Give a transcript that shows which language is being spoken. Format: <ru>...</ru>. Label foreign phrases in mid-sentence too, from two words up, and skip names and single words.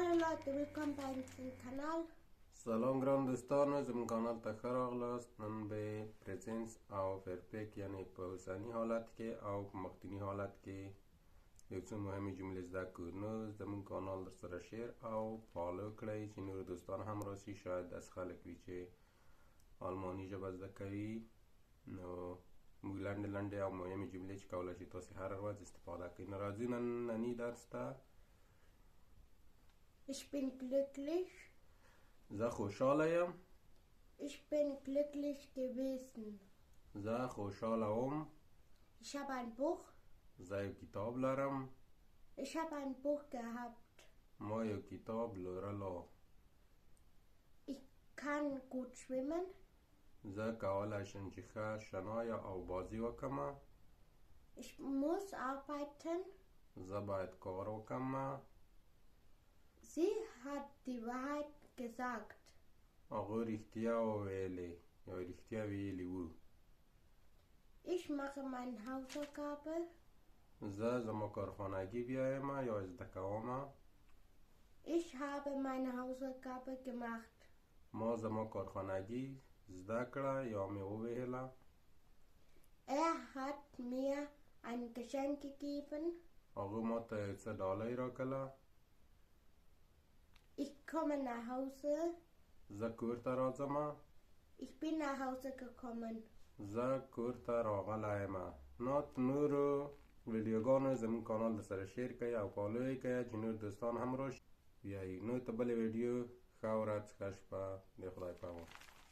<de>Leute, willkommen bei unserem Kanal.</de> <ps>سلام ګران دوستانو زموږ کانال ته ښه راغلاست. نن به پریزنس او فرپیک یعنی په اوسني حالت کې او په مخکینی حالت کې یو څه مهمې جملې زده کړو. نو زموږ کانال در سره شیر او فالو کړئ چې نور دوستان هم راسي. شاید داسې خلک وي چې آلماني ژبه زده کوي. نو موږ لنډې لنډې او مهمې جملې چې کولی شئ تاسې هره ورځ استفاده کړئ. نو راځو ننني درس ته.</ps> <de>Ich bin glücklich.</de> <ps>زه خوشحاله یم.</ps> <de>Ich bin glücklich gewesen.</de> <ps>زه خوشحاله وم.</ps> <de>Ich habe ein Buch.</de> <ps>زه یو کتاب لرم.</ps> <de>Ich habe ein Buch gehabt.</de> <ps>ما یو کتاب لرلو.</ps> <de>Ich kann gut schwimmen.</de> <ps>زه کولی شم چې ښه شنایه او بازی وکړم.</ps> <de>Ich muss arbeiten.</de> <ps>زه باید کار وکړم.</ps> <de>Sie hat die Wahrheit gesagt.</de> <ps>هغه رښتیا وویلې یا رښتیا ویلي وو.</ps> <de>Ich mache meine Hausaufgabe.</de> <ps>زه زما کارخانګي بیایم یا زده کوم.</ps> <de>Ich habe meine Hausaufgabe gemacht.</de> <ps>ما زما کارخانګي زده کړه یا مې وویله.</ps> <de>Er hat mir ein Geschenk gegeben.</de> <ps>هغه ما ته یو څه ډالۍ راکړله.</ps> <de>Ich komme nach Hause.</de> <ps>زه کور ته راځم.</ps> <de>Ich bin nach Hause gekommen.</de> <ps>زه کور ته راغلی یم. نورو ویډیوګانو زموږ کانال د سره شیر کړئ او فالو یې کړئ چې نور دوستان هم راشي. بیا نو ته بلې ویډیو ښه ورځ ښه شپه د خدای په امان.</ps>